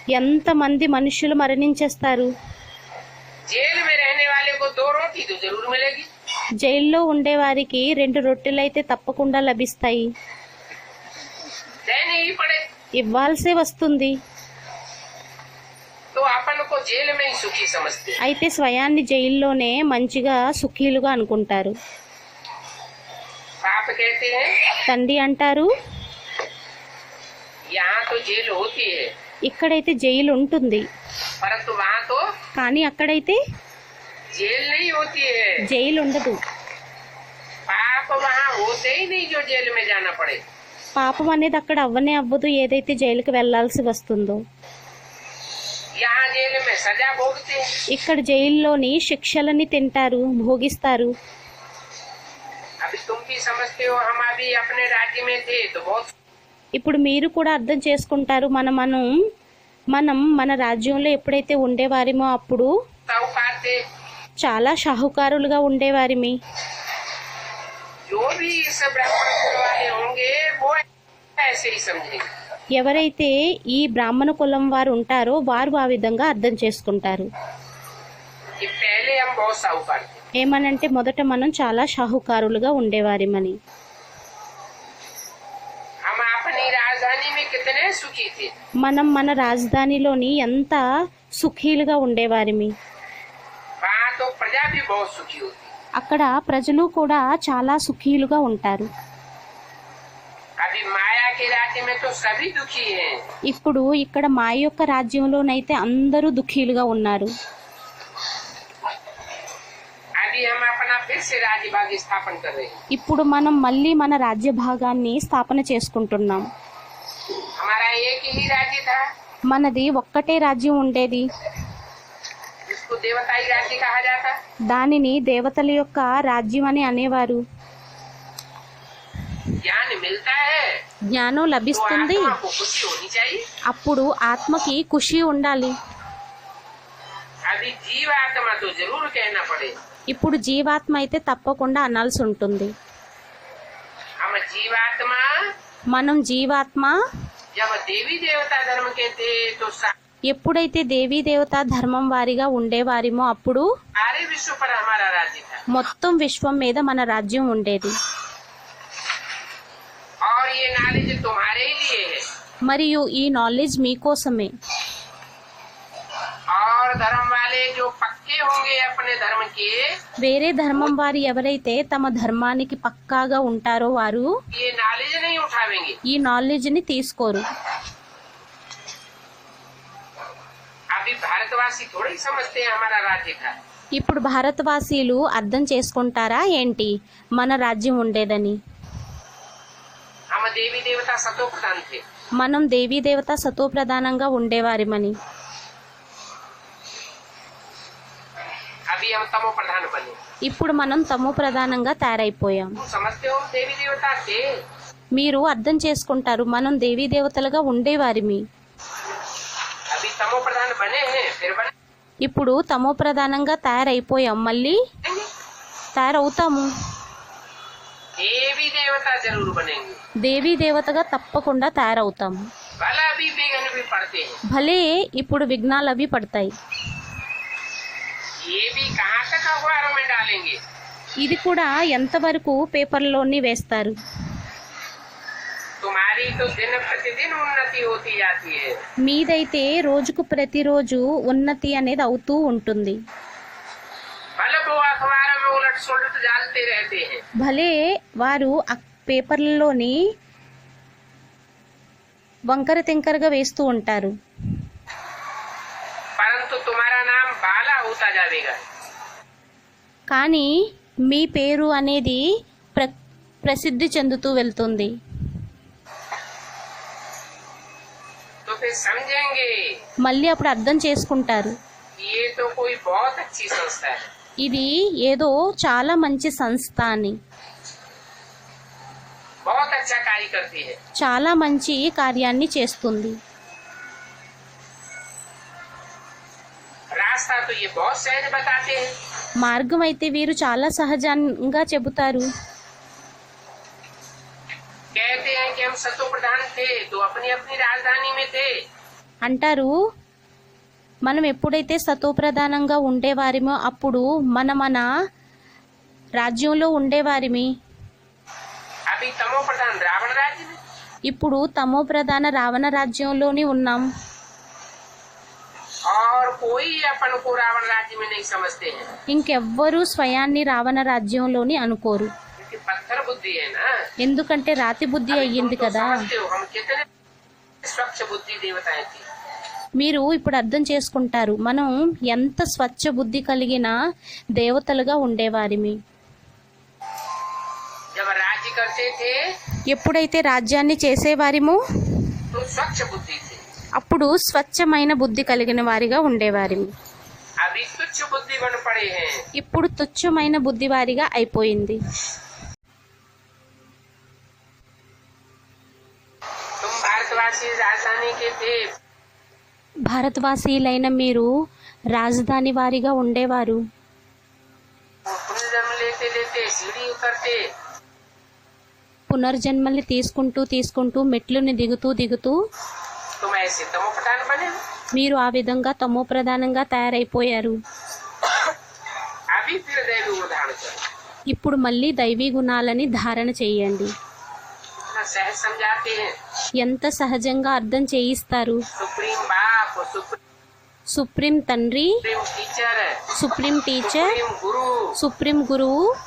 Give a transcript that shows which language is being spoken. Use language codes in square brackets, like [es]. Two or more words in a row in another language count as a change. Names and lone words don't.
[te] ఎంతమంది మనుషులు మరణించేస్తారు. [hi] जेल में रहने वाले को 2 रोटी तो जरूर मिलेगी, [te] జైల్లో ఉండేవారికి 2 రొట్టెలైతే తప్పకుండా లభిస్తాయి. [hi] देनी ही पड़े, [te] ఇవ్వాల్సే వస్తుంది. [hi] तो अपन को जेल में ही सुखी समझते हैं। [te] అయితే స్వయాన్ని జైల్లోనే మంచిగా సుఖీలుగా అనుకుంటారు. [hi] बाप कहते हैं [te] తండ్రి అంటారు, [hi] यहाँ तो जेल होती है, [te] ఇక్కడైతే జైలు ఉంటుంది, [hi] परंतु वहाँ तो [te] కానీ అక్కడైతే [hi] जेल नहीं होती है। [te] జైలు ఉండదు. [hi] पाप वहाँ होते ही नहीं जो जेल में जाना पड़े। [te] పాపం అనేది అక్కడ అవ్వనే అవ్వదు, ఏదైతే జైలుకి వెళ్లాల్సి వస్తుందో. [hi] यहाँ जेल में सजा भोगते हैं, [te] ఇక్కడ జైల్లోని శిక్షలని తింటారు, భోగిస్తారు. [hi] अभी तुम भी समझते हो, हम अभी अपने राज्य में थे तो बहुत [te] ఇప్పుడు మీరు కూడా అర్థం చేసుకుంటారు, మనం మన రాజ్యంలో ఎప్పుడైతే ఉండేవారిమో అప్పుడు [hi] साहूकार थे, [te] చాలా షాహుకారులుగా ఉండేవారిమి. [hi] जो भी इस ब्राह्मण कुल वाले होंगे वो ऐसे ही समझेंगे। [te] ఎవరైతే ఈ బ్రాహ్మణ కులం వారు ఉంటారో వారు ఆ విధంగా అర్థం చేసుకుంటారు. [hi] कि पहले हम बहुत साहूकार थे, [te] ఏమనంటే మొదట మనం చాలా షాహుకారులుగా ఉండేవారిమని. [hi] हम अपनी राजधानी में कितने सुखी थे, [te] మనం మన రాజధానిలోని ఎంత సుఖీలుగా ఉండేవారిమి. [hi] वहाँ तो प्रजा भी बहुत सुखी होती। [te] అక్కడ ప్రజలు కూడా చాలా సుఖీలుగా ఉంటారు. [hi] अभी माया के राज्य में तो सभी दुखी हैं। [te] ఇప్పుడు ఇక్కడ మా యొక్క రాజ్యంలోనైతే అందరూ దుఃఖీలుగా ఉన్నారు. [hi] अभी हम अपना फिर से राज्य भाग स्थापन कर रहे हैं। [te] ఇప్పుడు మనం మళ్ళీ మన రాజ్య భాగాన్ని స్థాపన చేసుకుంటున్నాం. [hi] हमारा एक ही राज्य था, [te] మనది ఒక్కటే రాజ్యం ఉండేది, [hi] जिसको देवताई राज्य कहा जाता। [te] దానిని దేవతల యొక్క రాజ్యం అని అనేవారు. [hi] ज्ञान मिलता है [te] జ్ఞానం [hi] तो [te] లభిస్తుంది, [hi] आत्मा को खुशी होनी चाहिए। [te] అప్పుడు ఆత్మకి ఖుషి ఉండాలి. [hi] अभी जीव आत्मा तो जरूर कहना पड़े। [te] ఇప్పుడు జీవాత్మ అయితే తప్పకుండా అనాల్సి ఉంటుంది. [hi] हम जीवात्मा [te] మనం జీవాత్మ [hi] जब देवी देवता धर्म के थे तो [te] ఎప్పుడైతే దేవీ దేవత ధర్మం వారిగా ఉండేవారిమో అప్పుడు [hi] सारे विश्व पर हमारा राज्य था, [te] మొత్తం విశ్వం మీద మన రాజ్యం ఉండేది. [hi] और ये नॉलेज तुम्हारे ही लिए है। [te] మరియు ఈ నాలెడ్జ్ మీకోసమే. [hi] और धर्म वाले जो पक्के होंगे अपने धर्म के, [te] వేరే ధర్మం వారు ఎవరైతే తమ ధర్మానికి పక్కాగా ఉంటారో వారు [hi] ये नॉलेज नहीं उठावेंगे। [te] ఈ నాలెడ్జ్ ని తీసుకోరు. [hi] अभी भारतवासी थोड़ी समझते हैं हमारा राज्य था। [te] ఇప్పుడు భారతవాసీలు అర్థం చేసుకుంటారా ఏంటి మన రాజ్యం ఉండేదని. [hi] हम देवी देवता सतो प्रधान थे, [te] మనం దేవీ దేవత సతో ప్రధానంగా ఉండేవారిమని. [hi] अभी हम तमो प्रधान बने। [te] ఇప్పుడు మనం తమో ప్రధానంగా తయారైపోయాం. [hi] तुम समझते हो हम देवी देवता थे, [te] మీరు అర్థం చేసుకుంటారు, మనం దేవీ దేవతలుగా ఉండేవారిమి. [hi] अभी तमो प्रधान बने हैं, फिर बने [te] ఇప్పుడు తమో ప్రధానంగా తయారైపోయాం, మళ్ళీ తయారవుతాము. [hi] देवी देवता जरूर बनेंगे। [te] దేవీ దేవతగా తప్పకుండా తయారవుతాము. [hi] भला अभी विघ्न भी पड़ते हैं, [te] భలే ఇప్పుడు విఘ్నాలు అవి పడతాయి. [hi] ये भी कहाँ तक अखबारों में डालेंगे। [te] ఇది కూడా ఎంతవరకు పేపర్లోని వేస్తారు. [hi] तुम्हारी तो दिन प्रतिदिन उन्नति होती जाती है, [te] మీదైతే రోజుకు ప్రతిరోజు ఉన్నతి అనేది అవుతూ ఉంటుంది. [hi] भले वो अखबारों में उलट सुलट डालते रहते हैं, [te] భలే వారు ఆ పేపర్లలోని వంకర తింకరగా వేస్తూ ఉంటారు. [hi] परंतु तुम्हारा नाम बाला होता जाएगा। [te] కానీ మీ పేరు అనేది ప్రసిద్ధి చెందుతూ వెళ్తుంది. [hi] तो फिर समझेंगे [te] మళ్ళీ అప్పుడు అర్థం చేసుకుంటారు, [hi] ये तो कोई बहुत अच्छी संस्था है, [te] ఇది ఏదో చాలా మంచి సంస్థ అని, [hi] बहुत अच्छा कार्य करती है। [te] చాలా మంచి కార్యాన్ని చేస్తుంది. [hi] रास्ता तो ये बहुत सहज बताते हैं, [te] మార్గం అయితే వీరు చాలా సహజంగా చెబుతారు. [hi] कहते हैं कि हम सतो प्रधान थे तो अपनी अपनी राजधानी में थे, [te] అంటారు, మనం ఎప్పుడైతే సతోప్రధానంగా ఉండేవారిమో అప్పుడు మన రాజ్యంలో ఉండేవారిమి. [hi] अभी तमो प्रधान रावण राज्य में, [te] ఇప్పుడు తమో ప్రధాన రావణ రాజ్యంలోని ఉన్నాం. [hi] और कोई अपन को रावण राज्य में नहीं समझते हैं, [te] ఇంకెవ్వరూ స్వయాన్ని రావణ రాజ్యంలోని అనుకోరు. [hi] क्योंकि पत्थर बुद्धि है ना। [te] ఎందుకంటే రాతి బుద్ధి [hi] अभी [te] అయ్యింది [hi] तुम तो [te] కదా. [hi] समझते हो हम कितने स्वच्छ बुद्धि देवताएं थी। [te] మీరు ఇప్పుడు అర్థం చేసుకుంటారు, మనం ఎంత స్వచ్ఛ బుద్ధి కలిగిన దేవతలుగా ఉండేవారిమి. [hi] जब राज्य करते थे [te] ఎప్పుడైతే రాజ్యాన్ని చేసేవారిమో [hi] तो स्वच्छ बुद्धि थे, [te] అప్పుడు స్వచ్ఛమైన బుద్ధి కలిగిన వారిగా ఉండేవారిమి. [hi] अभी तुच्छ बुद्धि बन पड़े हैं। [te] ఇప్పుడు తుచ్చమైన బుద్ధి వారిగా అయిపోయింది. [hi] तुम भारतवासी राजधानी के थे, [te] భారతవాసీలైన మీరు రాజధాని వారిగా ఉండేవారు. [hi] पुनर्जन्म लेते लेते सीढ़ी उतरते, [te] పునర్జన్మల్ని తీసుకుంటూ మెట్లుని దిగుతూ [hi] तुम ऐसे तमो प्रधान बने। [te] మీరు ఆ విధంగా తమో ప్రధానంగా తయారైపోయారు. [hi] अभी फिर दैवी गुण धारण करो, [te] ఇప్పుడు మళ్ళీ దైవీ గుణాలని ధారణ చేయండి. [hi] इतना सहज समझाते हैं। [te] ఎంత సహజంగా అర్థం చేయిస్తారు. [hi] सुप्रीम बाप, [te] సుప్రీం తండ్రి, [en] supreme teacher, supreme teacher, [hi] सुप्रीम गुरु, [te] సుప్రీం గురువు